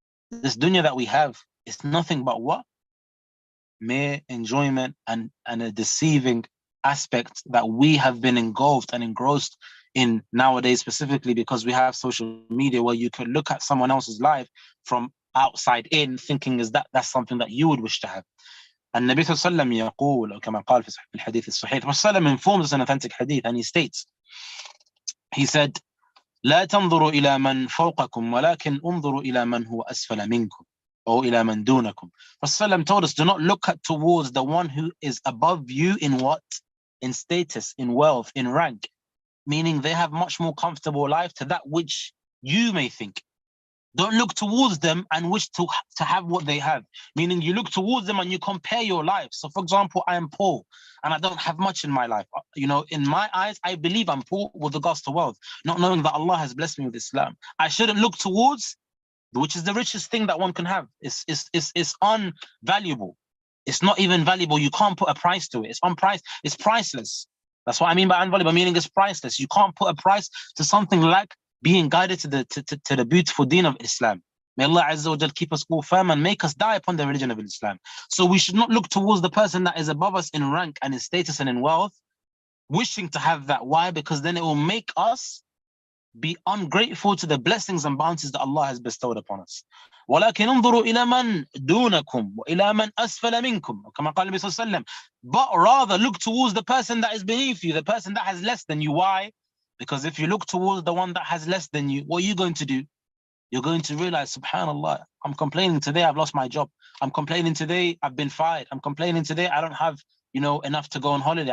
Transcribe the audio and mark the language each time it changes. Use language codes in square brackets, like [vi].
[en] This dunya that we have is nothing but what? Mere enjoyment and a deceiving aspect that we have been engulfed and engrossed in nowadays, specifically because we have social media, where you can look at someone else's life from outside in, thinking that's something that you would wish to have. [ar] And Nabi Sallallahu Alaihi Wasallam يقول, أو كما قال في الحديث الصحيح, [en] Prophet informs us in authentic hadith, and he states, he said, [ar] لا تنظروا إلى من فوقكم ولكن انظروا إلى من هو أسفل منكم أو إلى من دونكم. [en] Prophet told us, do not look towards the one who is above you in what? In status, in wealth, in rank. Meaning they have much more comfortable life to that which you may think. Don't look towards them and wish to have what they have. Meaning you look towards them and you compare your life. So for example, I am poor and I don't have much in my life. You know, in my eyes, I believe I'm poor with regards to wealth, not knowing that Allah has blessed me with Islam. I shouldn't look towards, which is the richest thing that one can have. It's unvaluable. It's not even valuable. You can't put a price to it. It's unpriced. It's priceless. That's what I mean by unvaluable, meaning it's priceless. You can't put a price to something like being guided to the beautiful deen of Islam. May Allah Azza wa Jal keep us all firm and make us die upon the religion of Islam. So we should not look towards the person that is above us in rank and in status and in wealth, wishing to have that. Why? Because then it will make us be ungrateful to the blessings and bounties that Allah has bestowed upon us. [ar] ولكن انظروا إلى من دونكم وإلى من أسفل منكم كما قال النبي صلى الله عليه وسلم. [en] But rather look towards the person that is beneath you, the person that has less than you. Why? Because if you look towards the one that has less than you, what are you going to do? you're going to realize, subhanallah, I'm complaining today, I've lost my job. I'm complaining today, I've been fired. I'm complaining today, I don't have, enough to go on holiday.